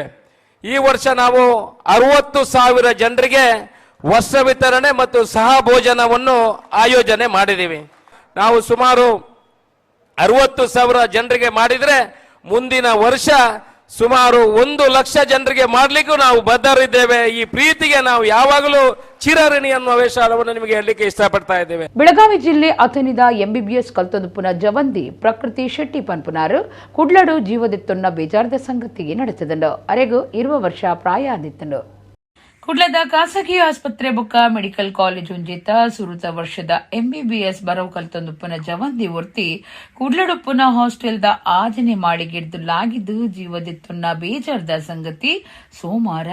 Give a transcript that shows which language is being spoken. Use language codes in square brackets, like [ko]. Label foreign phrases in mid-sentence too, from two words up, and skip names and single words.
[kn] ಈ ವರ್ಷ ನಾವು 60,000 ಜನರಿಗೆ ವರ್ಷ ವಿತರಣೆ ಮತ್ತು ಸಹ ಭೋಜನವನ್ನು ಆಯೋಜನೆ ಮಾಡಿದ್ದೀವಿ. ನಾವು ಸುಮಾರು 60,000 ಜನರಿಗೆ ಮಾಡಿದ್ರೆ ಮುಂದಿನ ವರ್ಷ ಸುಮಾರು 1,00,000 ಜನರಿಗೆ ಮಾಡಲಿಕ್ಕೂ ನಾವು ಬದ್ಧರಿದ್ದೇವೆ. ಈ ಪ್ರೀತಿಗೆ ನಾವು ಯಾವಾಗಲೂ ಚಿರಋಣಿ ಅನ್ನುವ ವಿಷಯವನ್ನು ನಿಮಗೆ ಹೇಳಲಿಕ್ಕೆ ಇಷ್ಟಪಡ್ತಾ ಇದ್ದೇವೆ. [tcy] ಬೆಳಗಾವಿ ಜಿಲ್ಲೆ ಅಥಣಿದ ಎಂಬಿಬಿಎಸ್ ಕಲ್ತೊಂದುಪುನ ಜವಂದಿ ಪ್ರಕೃತಿ ಶೆಟ್ಟಿ ಪನ್ಪುನಾರು ಕುಡ್ಲಡು ಜೀವದಿತ್ತೊನ್ನ ಬೇಜಾರದ ಸಂಗತಿಗೆ ನಡೆತದಂಡು ಅರೆಗೂ 20 ವರ್ಷ ಪ್ರಾಯ ಆದಿತ್ತಂಡು. ಕುಡ್ಲದ ಖಾಸಗಿ ಆಸ್ಪತ್ರೆ ಬೊಕ್ಕ [en] medical college [tcy] ಉಂಜಿತ ಸುರುತ ವರ್ಷದ ಎಂಬಿಬಿಎಸ್ ಬರವು ಕಲ್ತೊಂದುಪ್ಪನ ಜವಂದಿ ಒರ್ತಿ ಕುಡ್ಲಡುಪ್ಪನ ಹಾಸ್ಟೆಲ್ದ ಆಜನೆ ಮಾಡಿಗಿಡ್ದುಲಾಗಿದ್ದು ಜೀವದಿತ್ತುನ್ನ ಬೇಜಾರ್ದ ಸಂಗತಿ ಸೋಮವಾರ